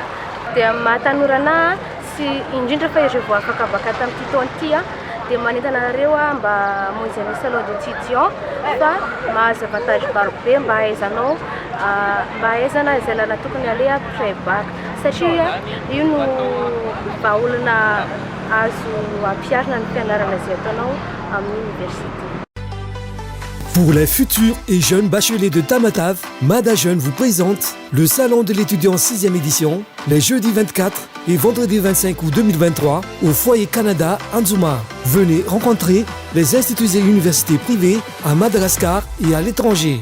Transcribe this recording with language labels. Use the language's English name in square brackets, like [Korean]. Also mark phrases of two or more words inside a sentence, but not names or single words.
[Malagasy] Dia mahatanora sy indrindra fa izy vao afaka baka tamin'ity taona ity dia manentana anareo mba hamonjy amin'ny [French] salon d'étudiant [Malagasy] fa mahazo avantage marobe mba hahaizanao mba hahaizana izay lalana tokony aleha [French] après bac [Malagasy] satria io no mba olona azo ampiarina ny fianarana izay ataonao amin'ny université. [French] Pour les futurs et jeunes bacheliers de Tamatave, Mada Jeune vous présente le Salon de l'étudiant 6e édition, les jeudis 24 et vendredi 25 août 2023 au Foyer Canada Anzuma. Venez rencontrer les instituts et universités privées à Madagascar et à l'étranger.